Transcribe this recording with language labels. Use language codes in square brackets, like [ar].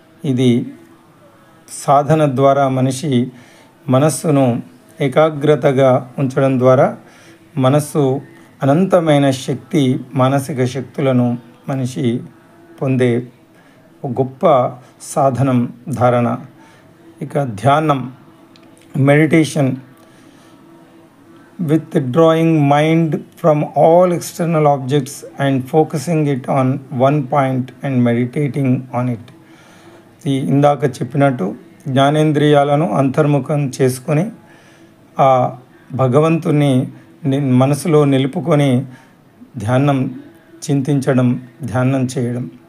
[te] ఇది సాధన ద్వారా మనిషి మనస్సును ఏకాగ్రతగా ఉంచడం ద్వారా మనస్సు అనంతమైన శక్తి, మానసిక శక్తులను మనిషి పొందే గొప్ప సాధనం ధారణ. ఇక ధ్యానం, [en] Meditation, withdrawing mind from all external objects and focusing it on one point and meditating on it. [te] ఇందాక చెప్పినట్టు జ్ఞానేంద్రియాలను అంతర్ముఖం చేసుకొని ఆ భగవంతుని మనసులో నిలుపుకొని ధ్యానం చింతించడం, ధ్యానం చేయడం.